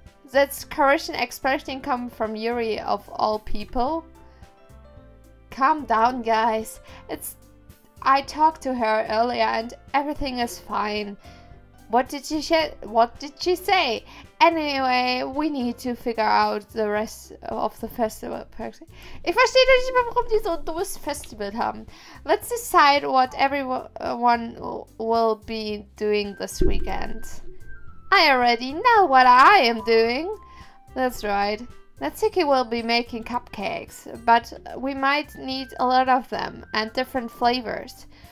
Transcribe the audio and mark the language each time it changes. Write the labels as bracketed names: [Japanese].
[English] That's courage and expression come from Yuri of all people. Calm down, guys. I talked to her earlier and everything is fine. What did she say? Anyway, we need to figure out the rest of the festival. [German] Ich verstehe nicht mehr, warum die so ein dummes Festival haben. [English] Let's decide what everyone will be doing this weekend. I already know what I am doing. That's right. Natsuki will be making cupcakes, but we might need a lot of them and different flavors.